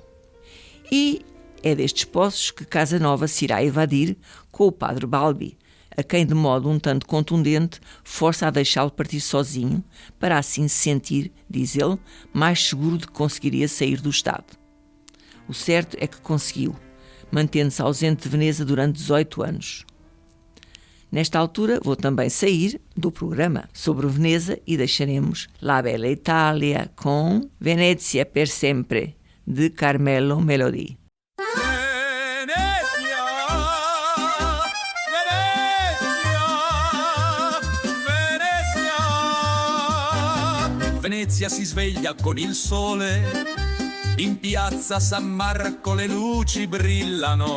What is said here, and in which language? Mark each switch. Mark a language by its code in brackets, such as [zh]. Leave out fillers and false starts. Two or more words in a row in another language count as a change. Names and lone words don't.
[pt] E é destes poços que Casanova se irá evadir com o padre Balbi, a quem de modo um tanto contundente força a deixá-lo partir sozinho, para assim se sentir, diz ele, mais seguro de que conseguiria sair do Estado. O certo é que conseguiu, mantendo-se ausente de Veneza durante 18 anos. Nesta altura vou também sair do programa sobre Veneza e deixaremos La Bella Italia com Venezia per sempre, de Carmelo Melody. [it] Venezia si sveglia con il sole, in piazza San Marco le luci brillano.